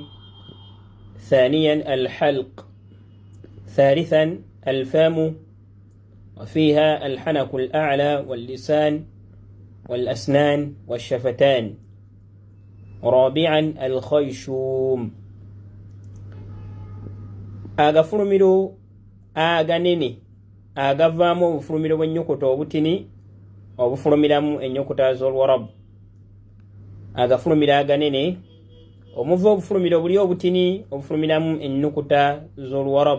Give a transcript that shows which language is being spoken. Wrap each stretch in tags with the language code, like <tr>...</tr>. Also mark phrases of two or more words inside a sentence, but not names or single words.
<ar>ثانيا الحلق. ثالثا الفم، وفيها الحنك الأعلى واللسان والأسنان والشفتان. رابعا الخيشوم.</ar> <lg>Agafulumiro aganene agavaamu obufulumiro bw'ennyukuta obutini obufulumiramu ennyukuta z'Oluwarabu. Agafulumiro aganene omuva obufulumiro buli obutini obufulumiramu ennyukuta z'Oluwarabu.</lg>